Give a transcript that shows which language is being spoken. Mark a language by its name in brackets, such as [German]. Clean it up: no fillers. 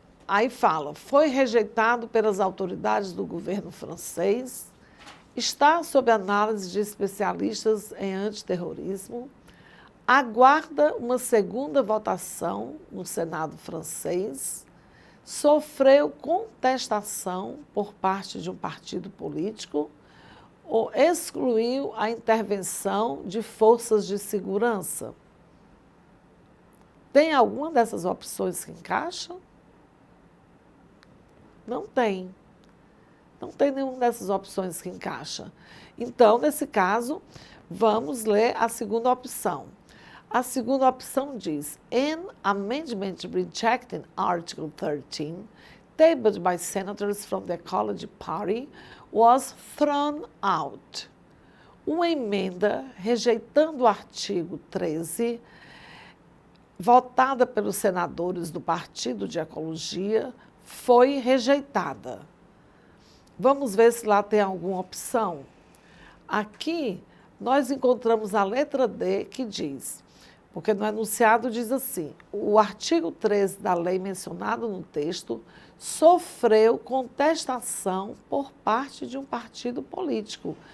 [Portuguese] Aí fala, foi rejeitado pelas autoridades do governo francês, está sob análise de especialistas em antiterrorismo, aguarda uma segunda votação no Senado francês, sofreu contestação por parte de um partido político ou excluiu a intervenção de forças de segurança. Tem alguma dessas opções que encaixa? Não tem. Não tem nenhuma dessas opções que encaixa. Então, nesse caso, vamos ler a segunda opção. A segunda opção diz: [English] An amendment rejecting Article 13, tabled by senators from the Ecology Party, was thrown out. [Portuguese] Uma emenda rejeitando o artigo 13, votada pelos senadores do Partido de Ecologia, foi rejeitada. Vamos ver se lá tem alguma opção. Aqui nós encontramos a letra D que diz, porque no enunciado diz assim, o artigo 13 da lei mencionado no texto sofreu contestação por parte de um partido político.